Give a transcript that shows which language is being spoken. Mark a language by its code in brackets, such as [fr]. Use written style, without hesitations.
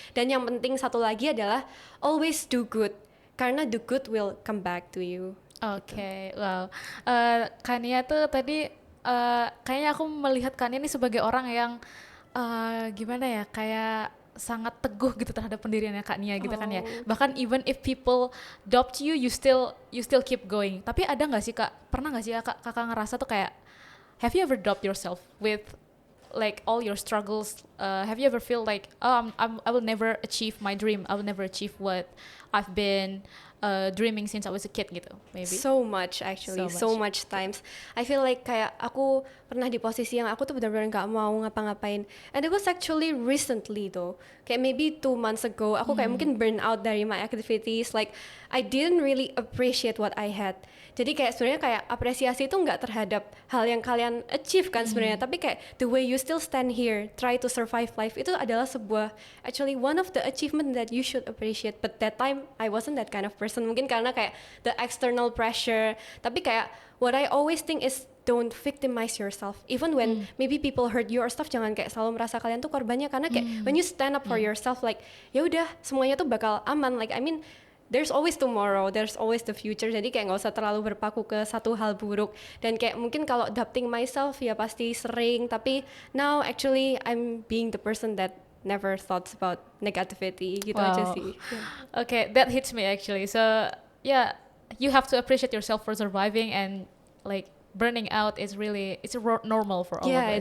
[id] Dan yang penting satu lagi adalah [en] always do good, [id] karena [en] the good will come back to you. [id] Oke, wow. Kania tuh tadi kayaknya aku melihat Kania ini sebagai orang yang gimana ya, kayak sangat teguh gitu terhadap pendiriannya Kak Nia gitu kan ya. Bahkan [en] even if people doubt you, you still keep going. [id] Tapi ada nggak sih Kak, pernah nggak sih kakak ngerasa tuh kayak, [en] have you ever doubt yourself with like all your struggles? Have you ever feel like, I will never achieve my dream, I will never achieve what I've been dreaming since I was a kid gitu, maybe. So much actually, so much times. I feel like [id] kayak aku pernah di posisi yang aku tuh benar-benar nggak mau ngapa-ngapain. [en] And it was actually recently though. Kayak maybe 2 months ago, [id] aku kayak mungkin [en] burn out dari my activities. Like I didn't really appreciate what I had. [id] Jadi kayak sebenarnya kayak apresiasi itu nggak terhadap hal yang kalian achieve kan sebenarnya, tapi kayak [en] the way you still stand here, try to survive life, [id] itu adalah sebuah [en] actually one of the achievement that you should appreciate. But that time I wasn't that kind of person. [id] Mungkin karena kayak [en] the external pressure. [id] Tapi kayak [en] what I always think is don't victimize yourself. Even when maybe people hurt you or stuff, [id] jangan kayak selalu merasa kalian tuh korbannya, karena kayak [en] when you stand up for yourself, like [id] ya udah semuanya tuh bakal aman. [en] Like I mean, there's always tomorrow, there's always the future. [id] Jadi kayak nggak usah terlalu berpaku ke satu hal buruk. Dan kayak mungkin kalau doubting myself ya pasti sering. [en] Tapi now actually I'm being the person that never thoughts about negativity [id] gitu aja sih. [en] Okay, that hits me actually. So yeah, you have to appreciate yourself for surviving, and like burning out is really normal for all of us.